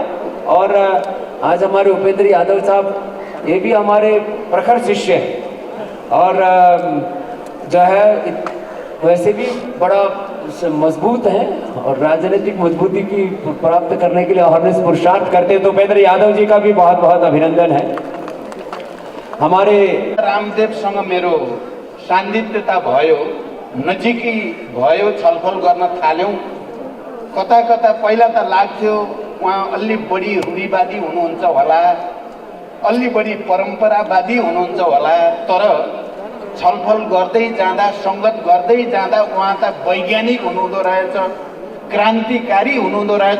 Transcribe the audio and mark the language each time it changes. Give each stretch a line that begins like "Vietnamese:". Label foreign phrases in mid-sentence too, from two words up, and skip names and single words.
Hindi: और आज हमारे उपेंद्र यादव साहब, ये भी हमारे प्रखर शिष्य हैं, और जो है वैसे भी बड़ा मजबूत है, और राजनीतिक मजबूती की प्राप्त करने के लिए हमें पुरुषार्थ करते हैं। तो उपेंद्र यादव जी का भी बहुत बहुत अभिनंदन है। हमारे
Nepali: रामदेवसँग मेरो सान्निध्यता भयो, नजिकै भयो, छलफल गर्न थाल्यौँ। कता कता पहिला त लाग्थ्यो उहाँ अलि बढी रूढिवादी हुनुहुन्छ होला, अलि बढी परम्परावादी हुनुहुन्छ होला, तर छलफल गर्दै जाँदा, सङ्गत गर्दै जाँदा उहाँ त वैज्ञानिक हुनुहुँदो रहेछ, क्रान्तिकारी हुनुहुँदो रहेछ।